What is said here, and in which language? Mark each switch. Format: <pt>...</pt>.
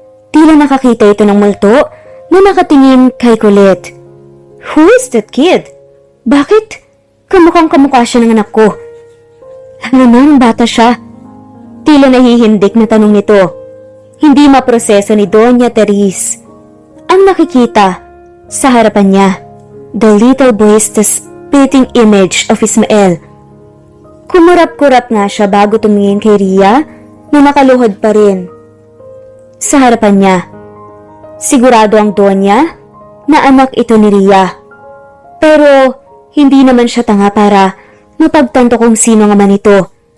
<tl>Tila nakakita ito ng multo na nakatingin kay Colette.</tl> <en>"Who is that kid?</en> <tl>Bakit kamukhang kamukha siya ng anak ko?" Ano nang bata siya? Tila nahihindik na tanong nito. Hindi maproseso ni Doña Teres ang nakikita sa harapan niya.</tl> <en>The little boy is the spitting image of Ismael.</en> <tl>Kumurap-kurap nga siya bago tumingin kay Ria na nakaluhod pa rin sa harapan niya. Sigurado ang Donya na anak ito ni Ria. Pero hindi naman siya tanga para mapagtanto kung sino nga man ito.</tl>